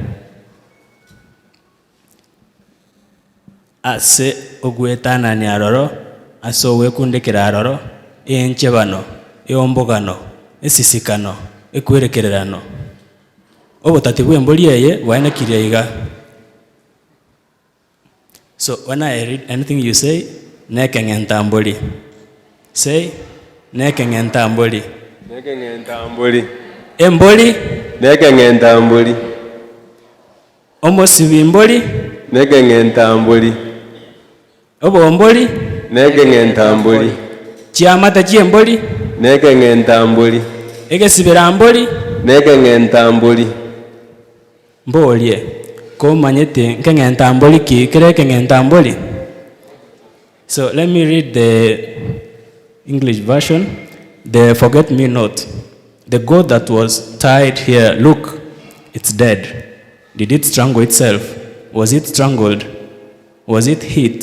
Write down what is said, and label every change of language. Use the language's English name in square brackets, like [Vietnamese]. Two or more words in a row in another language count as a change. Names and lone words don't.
[Gusii] ase ogwetanani aroro ase owekundekera aroro enchebano eombogano esisikano ekwerekererano obotati bwa emboli eye bwaenekirie iga. [English] So when I read anything you say, nekeng'entamboli. Say, [Gusii] nekeng'entamboli. Nekeng'entamboli. Emboli. Nekeng'entamboli. Omosibimboli. Nekeng'entamboli. Obomboli. Nekeng'entamboli. Chiamata chiemboli. Nekeng'entamboli. Egesibiramboli. Nekeng'entamboli. Mbolie. Komanyete nkeng'entamboli kikire keng'entamboli. [English] So let me read the English version. The forget-me-not. The goat that was tied here, look, it's dead. Did it strangle itself? Was it strangled? Was it hit?